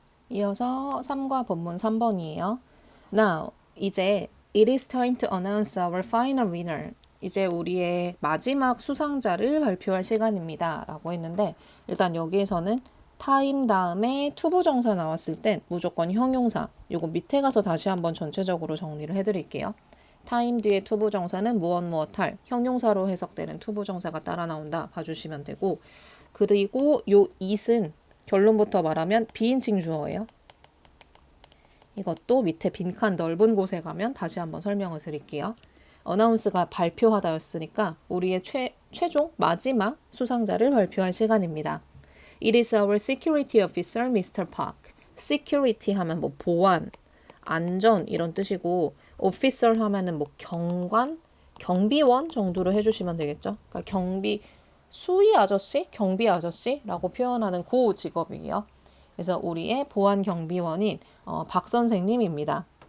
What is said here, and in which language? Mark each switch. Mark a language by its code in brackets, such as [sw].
[ko] 이어서 3과 본문 3번이에요. [en] Now, [ko] 이제 [en] it is time to announce our final winner. [ko] 이제 우리의 마지막 수상자를 발표할 시간입니다. 라고 했는데 일단 여기에서는 time 다음에 투부정사 나왔을 땐 무조건 형용사. 요거 밑에 가서 다시 한번 전체적으로 정리를 해드릴게요. time 뒤에 투부정사는 무엇할 형용사로 해석되는 투부정사가 따라 나온다 봐주시면 되고, 그리고 요 it은 결론부터 말하면 비인칭 주어예요. 이것도 밑에 빈칸 넓은 곳에 가면 다시 한번 설명을 드릴게요. 어나운스가 발표하다였으니까 우리의 최종 마지막 수상자를 발표할 시간입니다. [en] It is our security officer, Mr. Park. [ko] security 하면 뭐 보안, 안전 이런 뜻이고, officer 하면은 뭐 경관, 경비원 정도로 해주시면 되겠죠. 그러니까 수의 아저씨, 경비 아저씨라고 표현하는 그 직업이에요. 그래서 우리의 보안 경비원인 박 선생님입니다.